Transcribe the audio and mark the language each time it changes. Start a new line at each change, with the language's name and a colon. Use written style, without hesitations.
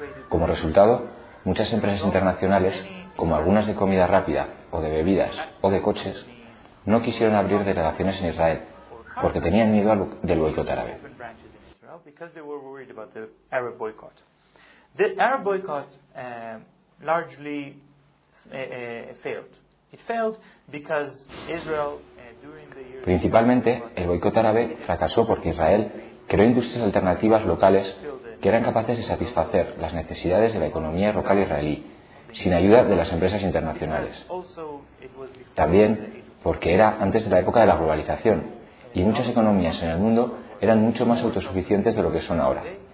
Spanish: Como resultado, muchas empresas internacionales, como algunas de comida rápida, o de bebidas, o de coches, no quisieron abrir delegaciones en Israel, porque tenían miedo del boicot árabe.
English: Because they were worried about the Arab boycott. The Arab boycott largely failed. It failed because Israel during the years.
Spanish: Principalmente, el boicot árabe fracasó porque Israel creó industrias alternativas locales que eran capaces de satisfacer las necesidades de la economía local israelí sin ayuda de las empresas internacionales. También porque era antes de la época de la globalización y muchas economías en el mundo eran mucho más autosuficientes de lo que son ahora.